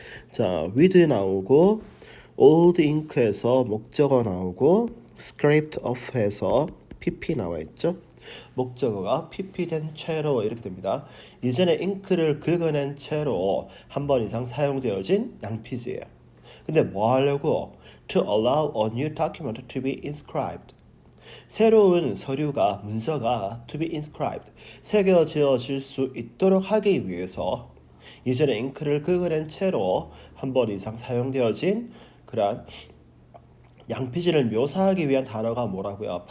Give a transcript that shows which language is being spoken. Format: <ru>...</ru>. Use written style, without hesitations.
<ko>자, with 나오고 old ink에서 목적어 나오고 scraped off에서 pp 나와 있죠. 목적어가 pp된 채로 이렇게 됩니다. 이전에 잉크를 긁어낸 채로 한 번 이상 사용되어진 양피지예요. 근데 뭐 하려고?</ko> <en>To allow a new document to be inscribed.</en> <ko>새로운 서류가 문서가</ko> <en>to be inscribed</en> <ko>새겨지어질 수 있도록 하기 위해서 이전에 잉크를 긁어낸 채로 한 번 이상 사용되어진 그런 양피지를 묘사하기 위한 단어가 뭐라고요?</ko>